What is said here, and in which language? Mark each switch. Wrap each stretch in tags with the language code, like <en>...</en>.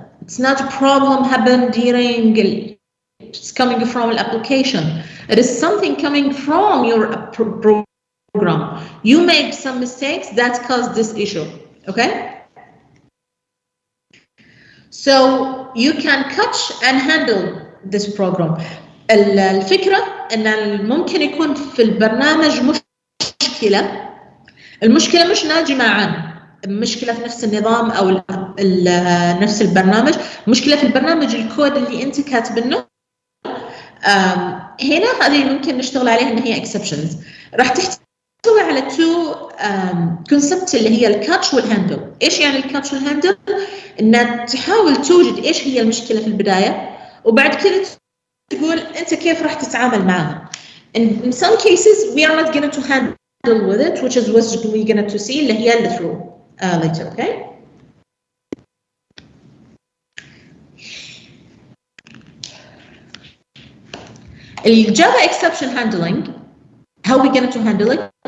<en>It's not a problem happened during, it's coming from an application. It is something coming from your program. You make some mistakes that cause this issue, okay? So you can catch and handle this program.</en> <ar>الفكرة إن ممكن يكون في البرنامج مشكلة. المشكلة مش ناجمة عن مشكلة في نفس النظام أو نفس البرنامج، مشكلة في البرنامج الكود اللي أنت كاتبينه. هنا هذه ممكن نشتغل عليها إن هي exceptions. راح تحتوي على</ar> <en>two concepts</en> <ar>اللي هي الكاتش والهاندل. إيش يعني الكاتش والهاندل؟ إن تحاول توجد إيش هي المشكلة في البداية، وبعد كده تقول أنت كيف راح تتعامل معها.</ar> <en>In some cases we are not going to handle with it, which is what we're going to see</en> <ar>اللي هي اللي</ar> <en>through later, okay? Java exception handling, how are we going to handle it?</en>